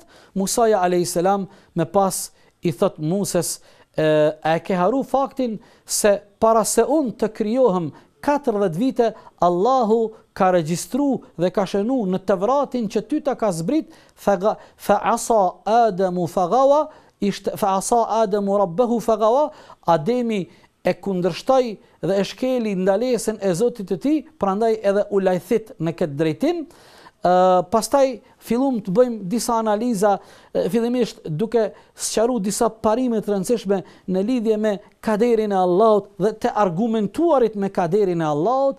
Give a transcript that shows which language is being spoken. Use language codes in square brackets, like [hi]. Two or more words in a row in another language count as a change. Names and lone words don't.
[sq] Musaja [ar] alayhis salam [sq] me pas i thot Musës, e ke haru faktin se para se unë të krijohem 40 vite, Allahu ka regjistru dhe ka shënu në Tevratin që ty ta ka zbrit, [ar] fa asa Adamu fagawa, fa asa Adamu rabbahu fagawa, [sq] Ademi e kundërshtoi dhe e shkeli ndalesën e Zotit të tij, prandaj edhe u lajthit në këtë drejtim. Pastaj fillum të bëjmë disa analiza, fillimisht duke sqaruar disa parime të rëndësishme në lidhje me kaderin e Allahut dhe të argumentuarit me kaderin e Allahut.